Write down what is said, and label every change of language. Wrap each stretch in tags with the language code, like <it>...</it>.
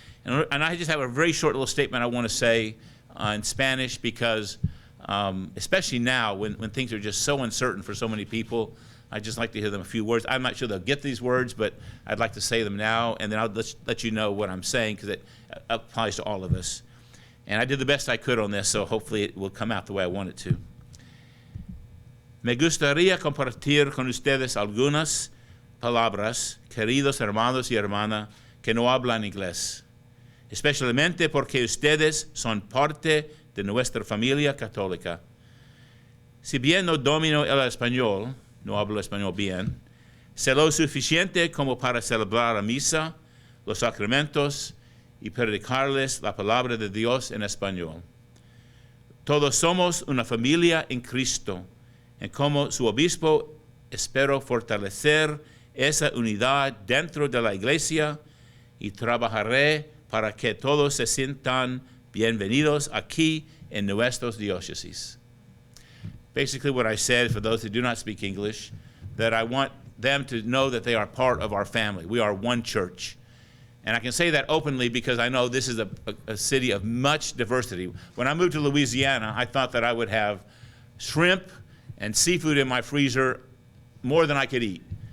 <en>And I just have a very short little statement I want to say in Spanish, because especially now when things are just so uncertain for so many people, I'd just like to hear them a few words. I'm not sure they'll get these words, but I'd like to say them now, and then I'll let you know what I'm saying, because it applies to all of us. And I did the best I could on this, so hopefully it will come out the way I want it to.</en> <es>Me gustaría compartir con ustedes algunas palabras, queridos hermanos y hermanas que no hablan inglés, especialmente porque ustedes son parte de nuestra familia católica. Si bien no domino el español, no hablo español bien, sé lo suficiente como para celebrar la misa, los sacramentos y predicarles la palabra de Dios en español. Todos somos una familia en Cristo. Y como su obispo, espero fortalecer esa unidad dentro de la iglesia y trabajaré para que todos se sientan bienvenidos aquí en nuestros diócesis.</es> <en>Basically what I said, for those who do not speak English, that I want them to know that they are part of our family. We are one church. And I can say that openly because I know this is a city of much diversity. When I moved to Louisiana, I thought that I would have shrimp and seafood in my freezer more than I could eat.</en>